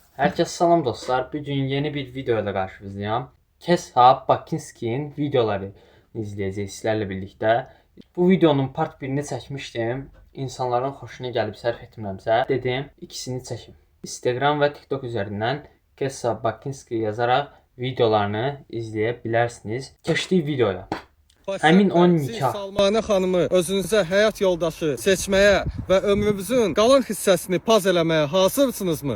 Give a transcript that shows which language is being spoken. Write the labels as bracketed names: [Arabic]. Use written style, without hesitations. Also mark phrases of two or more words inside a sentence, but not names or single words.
[Azerbaijani] Herkese salam dostlar. [Turkish] Bugün yeni bir video ile karşınızdayım. Kesha Bakinski'nin videoları izleyeceğiz sizlerle birlikte. [Azerbaijani] Bu videonun part 1'ini çəkmişdim. İnsanların xoşuna gəlib sərf etmirəmsə, dedim ikisini çəkim. Instagram və TikTok üzərindən Kesha Bakinski yazaraq videolarını izləyə bilərsiniz. Keçdik videoya. Həmin 10 nikah. Salmanə xanımı özünüzə həyat yoldaşı seçməyə və ömrünüzün qalan hissəsini paz eləməyə hazırsınızmı?